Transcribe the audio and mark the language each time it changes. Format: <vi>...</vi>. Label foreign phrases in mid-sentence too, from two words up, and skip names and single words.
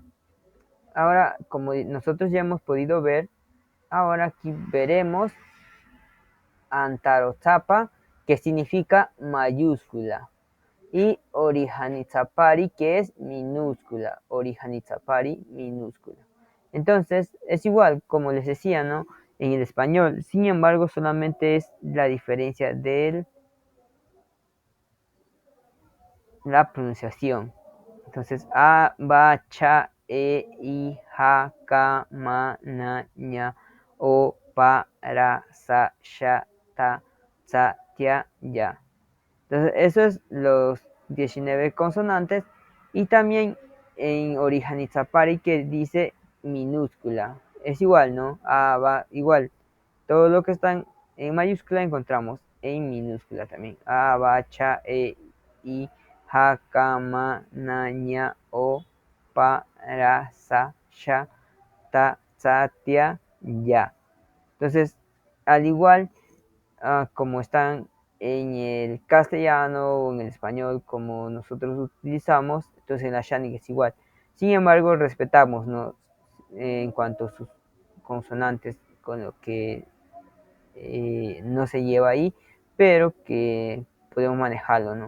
<es>Ahora, como nosotros ya hemos podido ver, ahora aquí veremos Antarozapa, que significa mayúscula, y Orijanizapari, que es minúscula. Orijanizapari, minúscula. Entonces, es igual, como les decía, ¿no? En el español. Sin embargo, solamente es la diferencia de la pronunciación. Entonces, a, ba, cha, i, ja, ka, ma, na, ña, o, pa, ra, sa, sha, ta, sa, tia, ya. Entonces, eso es los 19 consonantes. Y también en Orijanizapari, que dice minúscula. Es igual, ¿no? A, ba, igual. Todo lo que están en mayúscula encontramos en minúscula también. A, ba, cha, i, ja, ka, ma, na, ña, o, pa, ra, sa, sha, ta, sa, tia, ya. Entonces, al igual como están en el castellano o en el español como nosotros utilizamos, entonces en la Shánica es igual. Sin embargo, respetamos, ¿no? En cuanto a sus consonantes, con lo que no se lleva ahí, pero que podemos manejarlo, ¿no?</es>